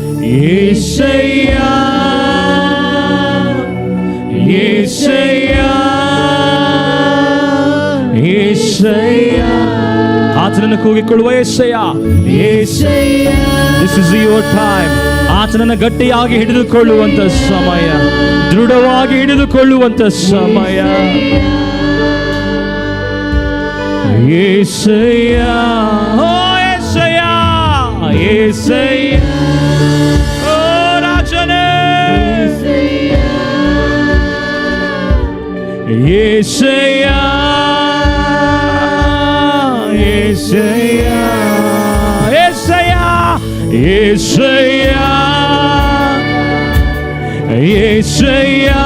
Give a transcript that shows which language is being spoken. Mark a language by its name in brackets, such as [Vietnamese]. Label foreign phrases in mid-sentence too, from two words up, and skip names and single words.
[Kannada] యేసయ్య యేసయ్య యేసయ్ಯ ಆತನನ್ನು ಕೂಗಿಕೊಳ್ಳುವ యేಸಯ್ಯ యేసయ్య. [English] This is your time. [Kannada] ಆತನನ್ನು ಗಟ್ಟಿಯಾಗಿ ಹಿಡಿದುಕೊಳ್ಳುವಂತ ಸಮಯ, ದೃಢವಾಗಿ ಹಿಡಿದುಕೊಳ್ಳುವಂತ ಸಮಯ. యేసయ్య ಓ యేಸయ్య యేసయ్య ಓ ರಾಜನೇ యేసయ్య యేసయ్య యేసయ్య యేసయ్య యేసయ్య